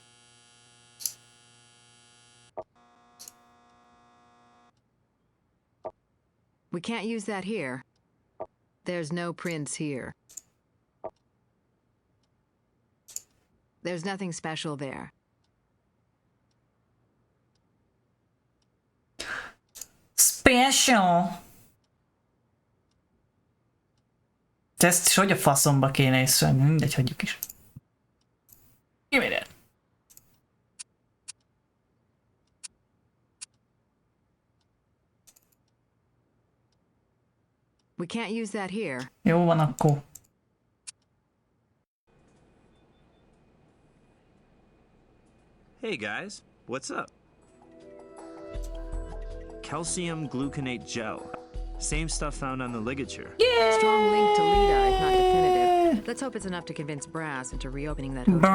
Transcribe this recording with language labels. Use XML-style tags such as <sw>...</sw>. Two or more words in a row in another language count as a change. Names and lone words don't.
<en>We can't use that here. There's no prints here. There's nothing special there. Special!</en> <hu>De ezt is hogy a faszomba kéne észrevenni? Mindegy, hagyjuk is.</hu> <en>Give me that. We can't use that here.</en> <hu>Jó van akkor.</hu> <en>Hey guys, what's up? Calcium gluconate gel. Same stuff found on the ligature. Yeah! Strong link to Lita, if not definitive. Let's hope it's enough to convince Brass into reopening that hotel for us.</en>